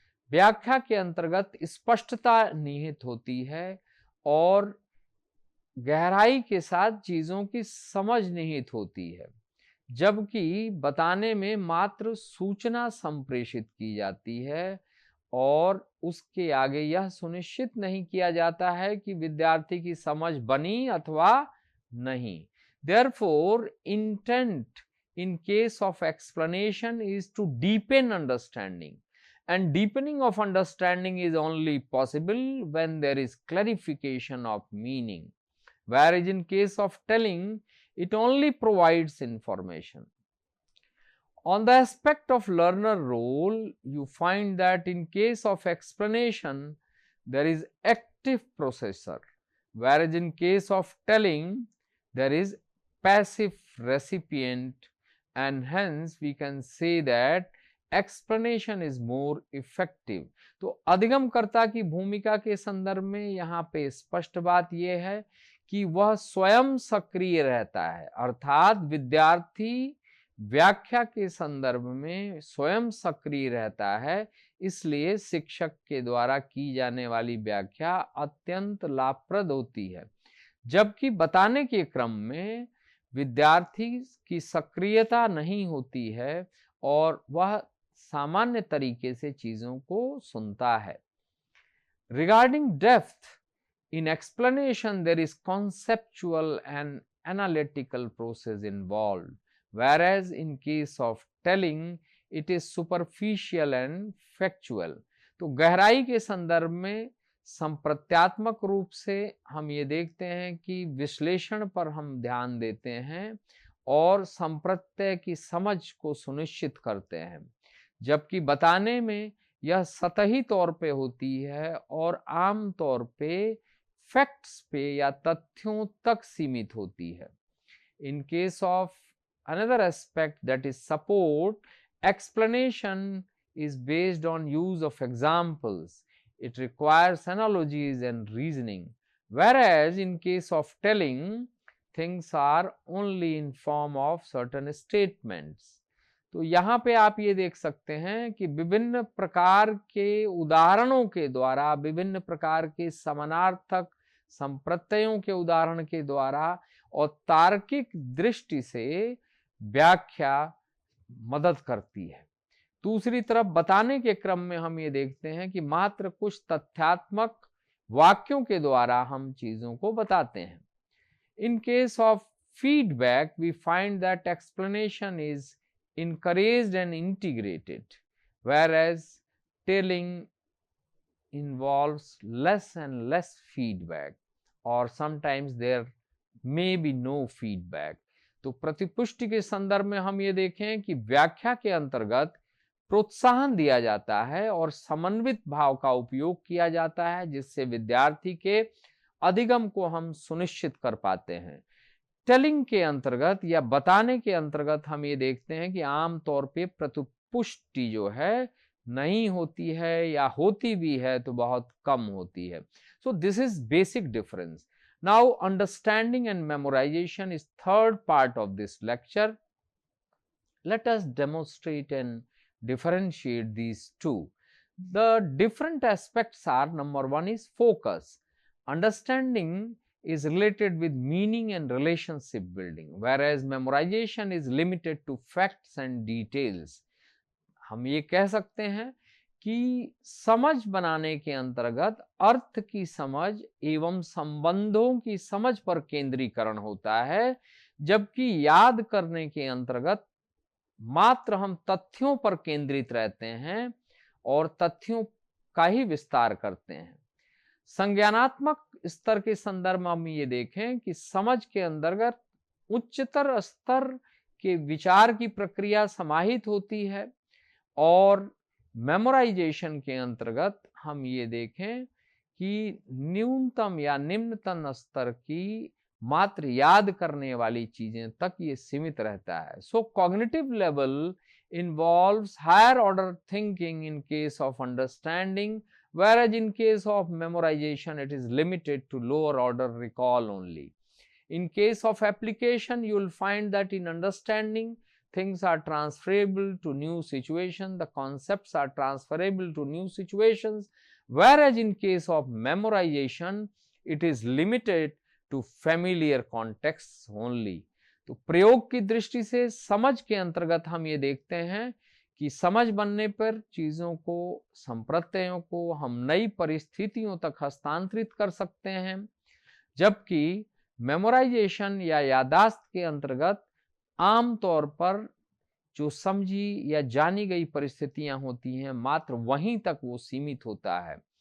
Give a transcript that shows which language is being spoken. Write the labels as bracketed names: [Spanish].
[Hindi] व्याख्या के अंतर्गत स्पष्टता निहित होती है और गहराई के साथ चीजों की समझ निहित होती है, जबकि बताने में मात्र सूचना संप्रेषित की जाती है और उसके आगे यह सुनिश्चित नहीं किया जाता है कि विद्यार्थी की समझ बनी अथवा नहीं। [English] Therefore, intent in case of explanation is to deepen understanding, and deepening of understanding is only possible when there is clarification of meaning, whereas in case of telling, it only provides information. On the aspect of learner role, you find that in case of explanation, there is active processor, whereas in case of telling, there is passive recipient, and hence we can say that explanation is more effective. [Hindi] तो अधिगमकर्ता की भूमिका के संदर्भ में यहाँ पे स्पष्ट बात यह है कि वह स्वयं सक्रिय रहता है, अर्थात विद्यार्थी व्याख्या के संदर्भ में स्वयं सक्रिय रहता है, इसलिए शिक्षक के द्वारा की जाने वाली व्याख्या अत्यंत लाभप्रद होती है, जबकि बताने के क्रम में विद्यार्थी की सक्रियता नहीं होती है और वह सामान्य तरीके से चीजों को सुनता है। [English] Regarding depth, in explanation there is conceptual and analytical process involved, whereas in case of telling it is superficial and factual. [Hindi] तो गहराई के संदर्भ में संप्रत्यात्मक रूप से हम ये देखते हैं कि विश्लेषण पर हम ध्यान देते हैं और संप्रत्यय की समझ को सुनिश्चित करते हैं, जबकि बताने में यह सतही तौर पे होती है और आम तौर पे फैक्ट्स पे या तथ्यों तक सीमित होती है। [English] In case of another aspect, that is support, explanation is based on use of examples. It requires analogies and reasoning, whereas in case of telling, things are only in form of certain statements. [Hindi] तो यहाँ पे आप ये देख सकते हैं कि विभिन्न प्रकार के उदाहरणों के द्वारा, विभिन्न प्रकार के समानार्थक संप्रत्ययों के उदाहरण के द्वारा और तार्किक दृष्टि से व्याख्या मदद करती है। दूसरी तरफ बताने के क्रम में हम ये देखते हैं कि मात्र कुछ तथ्यात्मक वाक्यों के द्वारा हम चीजों को बताते हैं। [English] In case of feedback, we find that explanation is encouraged and integrated, whereas telling involves less and less feedback, or sometimes there may be no feedback. [Hindi] तो प्रतिपुष्टि के संदर्भ में हम ये देखें कि व्याख्या के अंतर्गत प्रोत्साहन दिया जाता है और समन्वित भाव का उपयोग किया जाता है, जिससे विद्यार्थी के अधिगम को हम सुनिश्चित कर पाते हैं। टेलिंग के अंतर्गत या बताने के अंतर्गत हम ये देखते हैं कि आम तौर पे प्रतिपुष्टि जो है नहीं होती है या होती भी है तो बहुत कम होती है। [English] So this is basic difference. Now, understanding and memorization is third part of this lecture. Let us demonstrate and differentiate these two. The different aspects are, number one is focus. Understanding is related with meaning and relationship building, whereas memorization is limited to facts and details. [Hindi] हम ये कह सकते हैं कि समझ बनाने के अंतर्गत अर्थ की समझ एवं संबंधों की समझ पर केंद्रीकरण होता है, जबकि याद करने के अंतर्गत मात्र हम तथ्यों पर केंद्रित रहते हैं और तथ्यों का ही विस्तार करते हैं। संज्ञानात्मक स्तर के संदर्भ में हम ये देखें कि समझ के अंतर्गत उच्चतर स्तर के विचार की प्रक्रिया समाहित होती है और मेमोराइजेशन के अंतर्गत हम ये देखें कि न्यूनतम या निम्नतम स्तर की मात्र याद करने वाली चीजें तक ये सीमित रहता है। [English] So cognitive level involves higher order thinking in case of understanding, whereas in case of memorization it is limited to lower order recall only. In case of application, you will find that in understanding things are transferable to new situations, the concepts are transferable to new situations, whereas in case of memorization it is limited to familiar contexts only. [Hindi] तो प्रयोग की दृष्टि से समझ के अंतर्गत हम ये देखते हैं कि समझ बनने पर चीजों को, संप्रत्ययों को हम नई परिस्थितियों तक हस्तांतरित कर सकते हैं, जबकि मेमोराइजेशन या यादाश्त के अंतर्गत आमतौर पर जो समझी या जानी गई परिस्थितियां होती हैं मात्र वहीं तक वो सीमित होता है।